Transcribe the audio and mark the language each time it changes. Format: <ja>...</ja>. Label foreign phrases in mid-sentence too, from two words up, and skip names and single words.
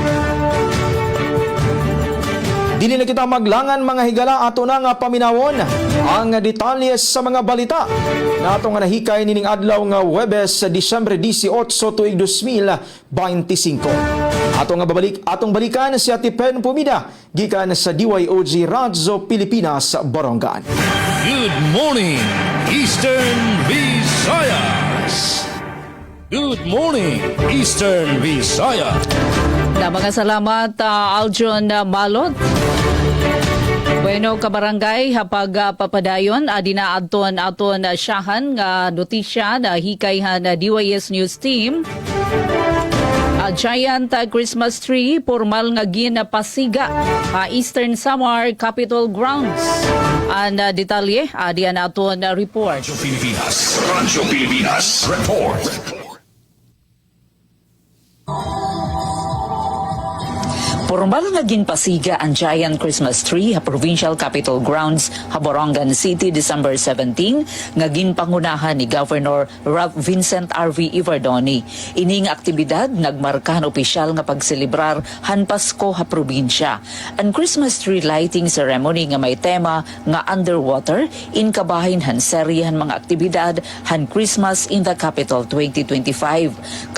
<ceb>Dili na kita maglangan mga higala ato na nga paminawon ang detalye sa mga balita na ato nga nahikay nining adlaw nga Huwebes, Disyembre 18 tuig 2025. Atong balikan si Ate Pen Pumida gikan sa DYOG Radyo Pilipinas Borongan.</ceb> <en>Good morning, Eastern Visayas. Good morning, Eastern Visayas.</en> <war>Mga salamat, Aljon Malot. Bueno, kabarangay, hapag papadayon, dinaadton aton siyahan nga notisya na hikayhan na DYS News Team.</war> <en>Giant Christmas tree,</en> <war>formal nga ginapasiga Eastern Samar Capitol Grounds. Ang detalye, diyan aton report. Radyo Pilipinas Report. Formal nga ginpasiga ang Giant Christmas Tree ha Provincial Capitol Grounds ha Borongan City December 17 nga ginpangunahan ni Governor Ralph Vincent R.V. Ivardoni. Ining aktibidad nagmarkahan opisyal nga pagselebrar han Pasko ha probinsya. Ang</war> <en>Christmas tree lighting ceremony</en> <war>nga may tema nga underwater in kabahin han seryehan mga aktibidad han Christmas in the Capital 2025.</war>